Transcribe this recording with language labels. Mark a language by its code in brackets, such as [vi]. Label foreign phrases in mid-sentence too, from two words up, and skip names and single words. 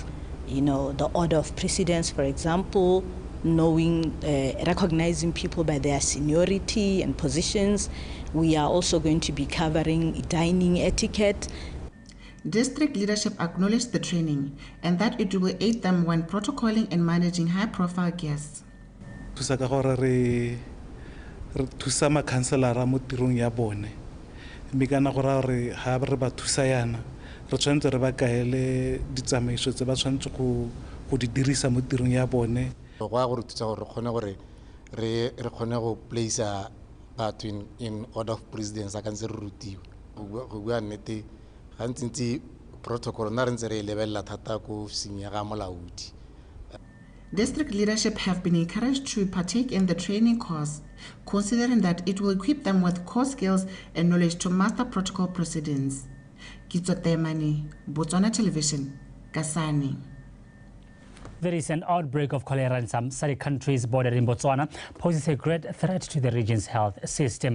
[en] You know, the order of precedence, for example, knowing, recognizing people by their seniority and positions. We are also going to be covering dining etiquette. District leadership acknowledged the training and that it will aid them when protocoling and managing high-profile guests. [tn] Thusa makhanselara mo tirong ya bone mme kana go ra re ha re ba thusa yana re tshwanetse re ba kaele ditsamaiso tse ba tshwanetse go di dirisa mo tirong ya bone go a gore thusa gore re kgone go place batho [en] in order of precedence [tn] a ka ntse re rutiwa go bua nnete gantsi protocol na re ntse re lebelela thata ko ofising ya ga molaodi. [en] District leadership have been encouraged to partake in the training course, considering that it will equip them with core skills and knowledge to master protocol precedents. Kitso Temani, BOTSWANA Television, Kasane. The recent outbreak of cholera in some SADC countries bordering Botswana poses a great threat to the region's health system.